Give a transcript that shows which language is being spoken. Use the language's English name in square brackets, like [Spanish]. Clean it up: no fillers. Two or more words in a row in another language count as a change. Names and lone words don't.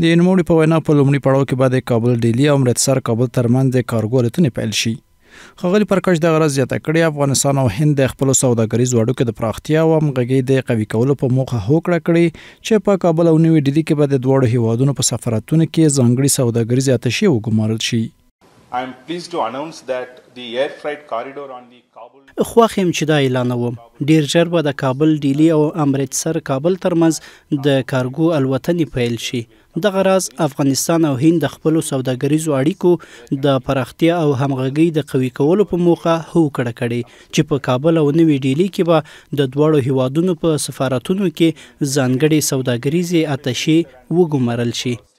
[Pashto] د نوموړي په وینا په لومړي پړاو کې به د کابل ډیلی او امرتسر کابل ترمنځ د کارګو الوتنې پیل شي. ښاغلي پرکاش دغه راز زیاته کړې افغانستان او هند د خپلو سوداګریزو اړیکو د پراختیا او همغږۍ د قوي کولو په موخه هوکړه کړې چې په کابل او نوي ډیلي کې به د دواړو هیوادونو په سفارتونو کې ځانګړي سوداګریزې اتشې وګمارل شي. [English] I am pleased to announce that the air freight corridor on the Kabul [Pashto] خواخ يم چې دا اعلانوم ډیر ژر به د کابل ډیلی او امرتسر کابل ترمنځ د کارګو الوتنې پیل شي. دغه راز افغانستان او هند د خپلو سوداګریزو اړیکو د پراختیا او همغږۍ د قوي کولو په موخه هوکړه کړې چې په کابل او نوي ډیلی کې به د دواړو هیوادونو په سفارتونو کې ځانګړي سوداګریزې اتشې وګمارل شي.